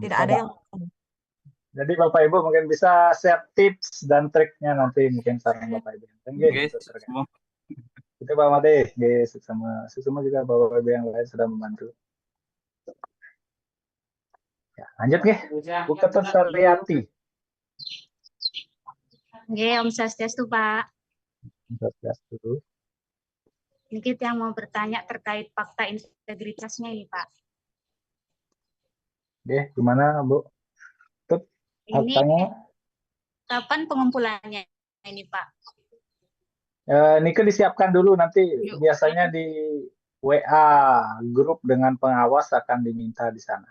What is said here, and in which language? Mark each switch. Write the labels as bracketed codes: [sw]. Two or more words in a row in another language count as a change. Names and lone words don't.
[id] Tidak ada yang Jadi Bapak Ibu mungkin bisa [en] share tips [id] dan triknya nanti mungkin saran Bapak Ibu. Oke, semua. Itu Pak Made, sama juga Bapak Ibu yang lain sudah membantu. Ya, lanjut nggih. Bu Ketut Suryati. [ban] Nggih, Om Swastiastu, [id] Pak. Swastiastu. Ini kita yang mau bertanya terkait fakta integritasnya ini, Pak. Oke, gimana Bu? Ketut, Ini faktanya? kapan pengumpulannya ini, Pak? Nike disiapkan dulu nanti biasanya di WA grup dengan pengawas akan diminta di sana.